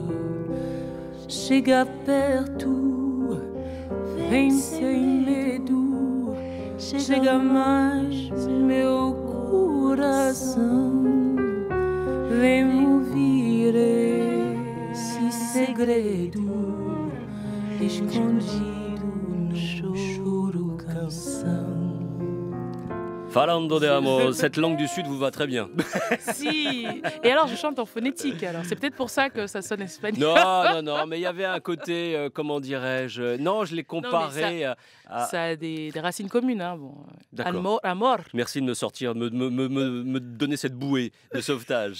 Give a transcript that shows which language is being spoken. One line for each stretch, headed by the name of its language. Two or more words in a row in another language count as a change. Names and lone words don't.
Portuguese: Chega perto, vem sem medo, chega mais meu coração, vem ouvir esse segredo escondido no choro canção. Falando de Amor,
French: cette langue du Sud vous va très bien. Si. Et alors, je chante en phonétique. Alors, c'est peut-être pour ça que ça sonne espagnol. Non, mais il y avait un côté, comment dirais-je. Non, je l'ai comparé à. Ça a des racines communes. Hein. Bon. D'accord. Amor. Merci de me sortir, me donner cette bouée de sauvetage.